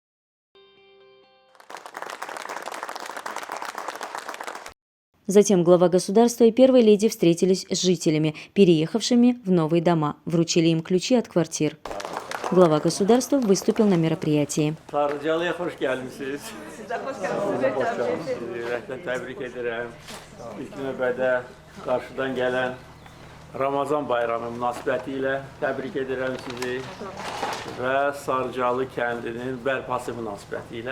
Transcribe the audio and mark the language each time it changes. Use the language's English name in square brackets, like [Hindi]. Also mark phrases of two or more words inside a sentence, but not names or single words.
[Russian] Затем глава государства и первая леди встретились с жителями, переехавшими в новые дома, вручили им ключи от квартир. Глава государства выступил на мероприятии. [Azerbaijani] Ramazan bayramı münasibətilə təbrik edirəm sizi və Sarcalı kəndinin bərpası münasibətilə.